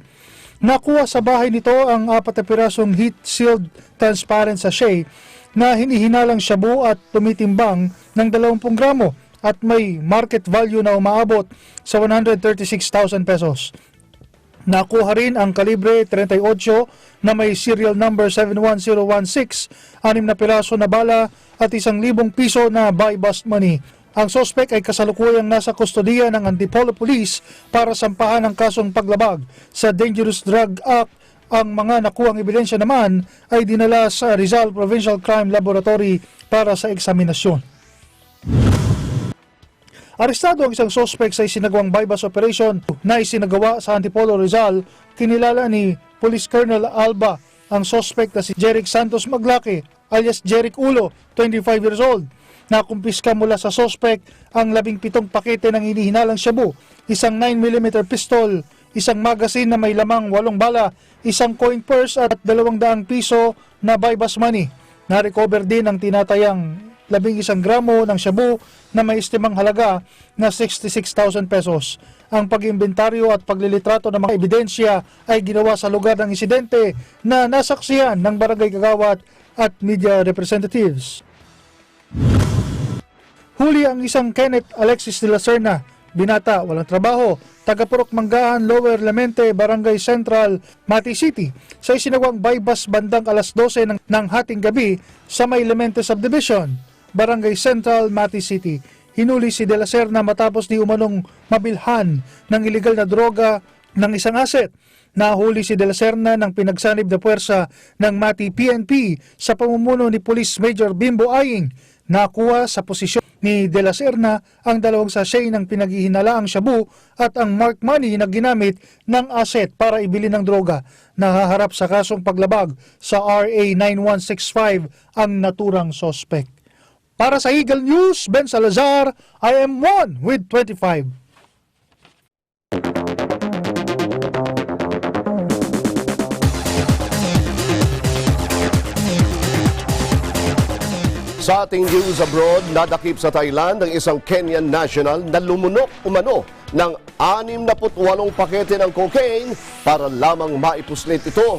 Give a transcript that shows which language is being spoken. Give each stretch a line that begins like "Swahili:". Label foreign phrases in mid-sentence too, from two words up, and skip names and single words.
Filipino: Nakuha sa bahay nito ang 4 na pirasong
English: heat-sealed transparent sachet
Filipino: na hinihinalang shabu at tumitimbang ng 20 gramo at may
English: market value
Filipino: na umaabot sa 136,000 pesos. Nakuha rin ang kalibre 38 na may
English: serial number
Filipino: 71016, 6 na piraso na bala at 1,000 piso na
English: buy-bust money.
Filipino: Ang suspect ay kasalukuyang nasa kustodiya ng Antipolo Police para sampahan ng kasong paglabag sa Dangerous Drug Act. Ang mga nakuhang ebidensya naman ay dinala sa Rizal Provincial Crime Laboratory para sa eksaminasyon. Arestado ang isang suspect sa isinagawang
English: buy-bust operation
Filipino: na isinagawa sa Antipolo, Rizal. Kinilala ni Police Colonel Alba ang suspect na si Jeric Santos Maglaki alias Jeric Ulo,
English: 25 years old.
Filipino: Nakumpiska mula sa suspect ang 17 pakete ng hinihinalang shabu, isang 9mm pistol, isang magazine na may lamang 8 bala, isang
English: coin purse
Filipino: at 200 piso na
English: buy-bust money.
Filipino: Na-recover din ang tinatayang 11 gramo ng shabu na may estimang halaga na 66,000 pesos. Ang pag-imbentaryo at paglilitrato ng mga ebidensya ay ginawa sa lugar ng insidente na nasaksihan ng barangay kagawad at
English: media representatives.
Filipino: Huli ang isang Kenneth Alexis de la Serna, binata, walang trabaho, taga-Purok Manggahan, Lower Lemente, Barangay Central, Mati City, sa isinagawang buy-bust bandang alas 12 ng hating gabi sa May Lemente Subdivision, Barangay Central, Mati City. Hinuli si de la Serna matapos di umanong mabilhan ng ilegal na droga ng isang asset. Nahuli si de la Serna ng pinagsanib na puwersa ng Mati PNP sa pamumuno ni Police Major Bimbo Aying. Nakuha sa posisyon ni de la Serna ang 2 sachet ng pinaghihinalaang shabu at ang
English: marked money
Filipino: na ginamit ng asset para ibili ng droga. nahaharap sa kasong paglabag sa RA 9165 ang naturang sospek. Para sa Eagle News, Ben Salazar,
English: I am 1 with 25.
Filipino: Sa ating
English: news abroad,
Filipino: nadakip sa Thailand ang isang
English: Kenyan national
Filipino: na lumunok umano ng 68 pakete ng cocaine para lamang maipuslit ito.